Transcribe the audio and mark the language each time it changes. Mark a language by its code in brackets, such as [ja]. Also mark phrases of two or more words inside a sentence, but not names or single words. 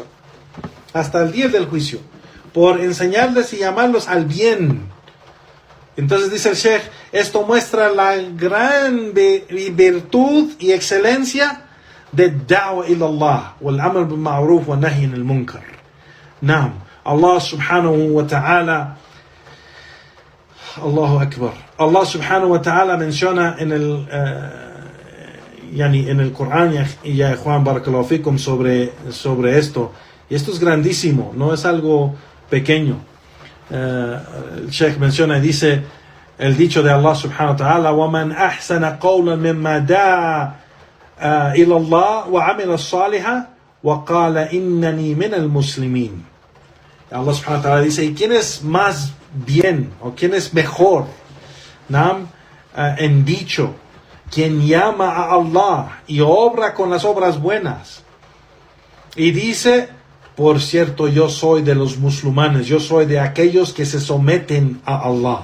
[es] Hasta el día del juicio, por enseñarles y llamarlos al bien. Entonces dice el Sheikh, esto muestra la gran virtud y excelencia de [ar] دعوة إلى الله والأمر بالمعروف ونهي عن المنكر. نعم، الله سبحانه وتعالى، الله أكبر. الله سبحانه وتعالى [es] menciona en el Corán, y ya Juan [ar] بارك الله فيكم, [es] sobre esto. Y esto es grandísimo, no es algo pequeño. El Sheikh menciona y dice el dicho de [ar] الله سبحانه وتعالى: وَمَنْ أَحْسَنَ قَوْلًا مِمَّا دَعَا إِلَى اللَّهِ وَعَمِلَ الصَّالِحَ وَقَالَ إِنَّنِي مِنَ الْمُسْلِمِينَ. الله سبحانه وتعالى [es] dice: ¿y quién es más bien, o quién es mejor, en dicho, quien llama a Allah y obra con las obras buenas, y dice: por cierto, yo soy de los musulmanes, yo soy de aquellos que se someten a Allah?